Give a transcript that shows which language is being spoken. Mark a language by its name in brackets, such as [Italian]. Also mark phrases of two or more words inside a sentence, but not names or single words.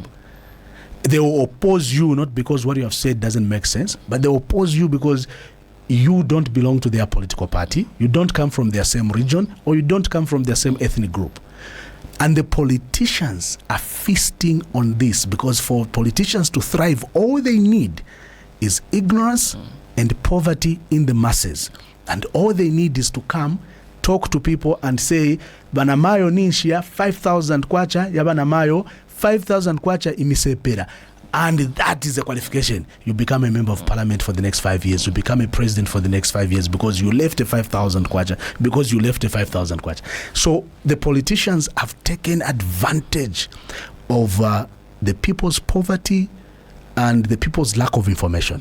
[English] They will oppose you not because what you have said doesn't make sense, but they oppose you because you don't belong to their political party, you don't come from their same region, or you don't come from their same ethnic group. And the politicians are feasting on this because for politicians to thrive, all they need is ignorance and poverty in the masses. And all they need is to come, talk to people and say, [Bemba] Banamayo ninshia 5,000 kwacha, ya Banamayo 5,000 kwacha imisepera. [English] And that is a qualification. You become a member of parliament for the next 5 years. You become a president for the next 5 years because you left a 5,000 kwacha. So the politicians have taken advantage of the people's poverty and the people's lack of information.